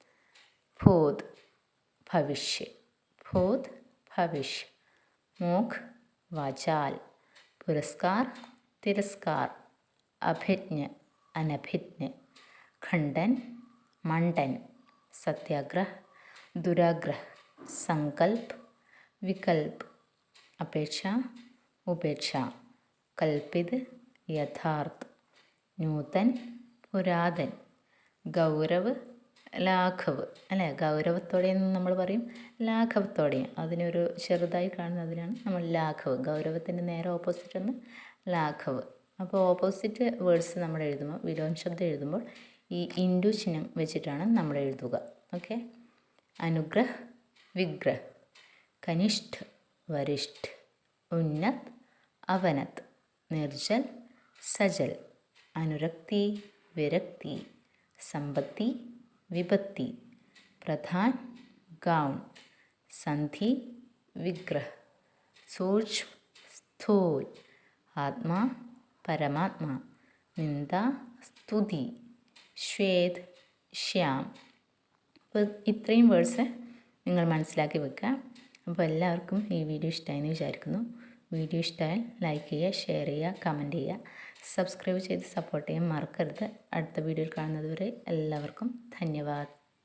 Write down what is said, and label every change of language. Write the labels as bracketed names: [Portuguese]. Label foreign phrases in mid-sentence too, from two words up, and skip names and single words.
[Hindi] भूत भविष्य, भूत भविष्य. मोख वाचाल, पुरस्कार तिरस्कार, अभिज्ञ अनभिज्ञ, खंडन मंडन, सत्याग्रह दुराग्रह, संकल्प विकल्प, अपेक्षा उपेक्षा, कल्पित यथार्थ, नूतन പുരാതൻ, गौरव लाघव. [Malayalam] അല്ലേ, ഗൗരവത്തോടെയെന്ന് നമ്മൾ പറയും, ലാഘവത്തോടെയും. അതിനൊരു ചെറുതായി കാണുന്നതിനാണ് നമ്മൾ ലാഘവ്. ഗൗരവത്തിൻ്റെ നേരെ ഓപ്പോസിറ്റ് ഒന്ന് ലാഘവ്. അപ്പോൾ [English] opposite words [Malayalam] നമ്മൾ എഴുതുമ്പോൾ, വിലോം ശബ്ദം എഴുതുമ്പോൾ ഈ ഇൻഡു ചിഹ്നം വെച്ചിട്ടാണ് നമ്മൾ എഴുതുക. ഓക്കെ. [Hindi] अनुग्रह विग्रह, कनिष्ठ वरिष्ठ, उन्नत अवनत, निर्जल सजल, अनुरक्ति विरक्ति, संपत्ति विपत्ति, प्रधान गौण, संधि विग्रह, सूक्ष्म स्थूल, आत्मा परमात्मा, निंदा स्तुति, श्वेत श्याम. [Malayalam] അപ്പോൾ ഇത്രയും വേർഡ്സ് നിങ്ങൾ മനസ്സിലാക്കി വെക്കുക. അപ്പോൾ എല്ലാവർക്കും ഈ വീഡിയോ ഇഷ്ടമായെന്ന് വിചാരിക്കുന്നു. വീഡിയോ ഇഷ്ടമായാൽ ലൈക്ക് ചെയ്യുക, ഷെയർ ചെയ്യുക, കമൻറ്റ് ചെയ്യുക, സബ്സ്ക്രൈബ് ചെയ്ത് സപ്പോർട്ട് ചെയ്യാൻ മറക്കരുത്. അടുത്ത വീഡിയോയിൽ കാണുന്നത് വരെ എല്ലാവർക്കും ധന്യവാദ്.